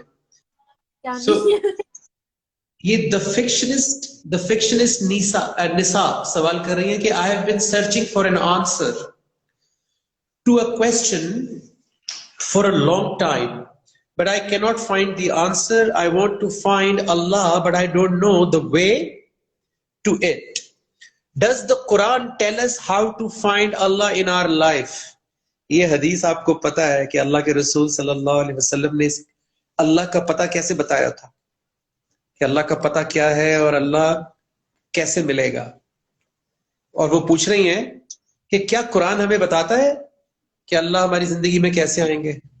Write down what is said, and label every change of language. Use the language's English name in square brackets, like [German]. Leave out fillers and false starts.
[Urdu] کیا سو نہیں. یہ دا فکشنسٹ نساء سوال کر رہی ہیں کہ [English] I have been searching for an answer to a question for a long time, but I cannot find the answer. I want to find Allah, but I don't know the way to it. Does the Quran tell us how to find Allah in our life? [Urdu] یہ حدیث آپ کو پتا ہے کہ اللہ کے رسول صلی اللہ علیہ وسلم نے اللہ کا پتہ کیسے بتایا تھا، کہ اللہ کا پتہ کیا ہے اور اللہ کیسے ملے گا. اور وہ پوچھ رہی ہیں کہ کیا قرآن ہمیں بتاتا ہے کہ اللہ ہماری زندگی میں کیسے آئیں گے؟